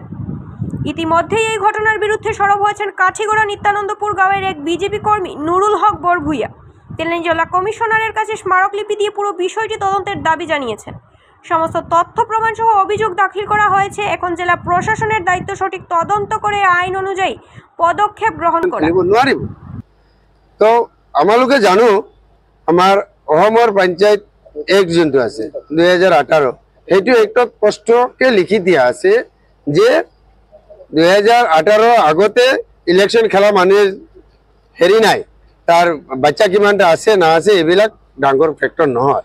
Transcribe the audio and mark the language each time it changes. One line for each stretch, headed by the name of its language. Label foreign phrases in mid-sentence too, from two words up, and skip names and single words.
Bangla: ইতিমধ্যেই এই ঘটনার বিরুদ্ধে সরব হয়েছেন কাঠিগড়া নিত্যানন্দপুর গাঁয়ের এক বিজেপি কর্মী নুরুল হক বরভুইয়া। তিনি জেলা কমিশনারের কাছে স্মারকলিপি দিয়ে পুরো বিষয়টি তদন্তের দাবি জানিয়েছেন। সমস্ত তথ্য প্রমাণ সহ অভিযোগ দাখিল করা হয়েছে। এখন জেলা প্রশাসনের দায়িত্ব সঠিক তদন্ত করে আইন অনুযায়ী পদক্ষেপ গ্রহণ করা।
Assamese: তো আমালোকে জানো আমাৰ অসমৰ পঞ্চায়ত এক্ট যোনটো আছে 2018 সেইটো এক্টত স্পষ্টকে লিখি দিয়া আছে যে 2018 আগতে ইলেকশন খেলা মানুহে হেৰি নাই, তাৰ বাচ্চা কিমানটা আছে না আছে এইবিলাক ডাঙৰ ফেক্টৰ নহয়।